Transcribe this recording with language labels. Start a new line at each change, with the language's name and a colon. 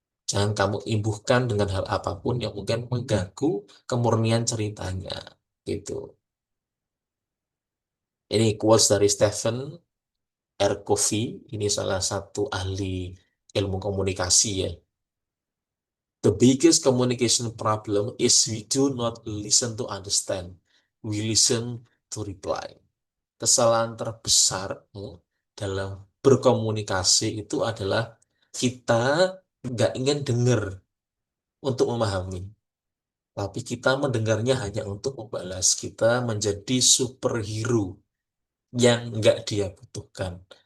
Indonesian: Jangan kamu imbuhkan dengan hal apapun yang mungkin mengganggu kemurnian ceritanya. Gitu. Ini quotes dari Stephen R. Covey. Ini salah satu ahli ilmu komunikasi ya.
English: The biggest communication problem is we do not listen to understand. We listen to reply.
Indonesian: Kesalahan terbesar dalam berkomunikasi itu adalah kita nggak ingin dengar untuk memahami, tapi kita mendengarnya hanya untuk membalas. Kita menjadi superhero yang nggak dia butuhkan.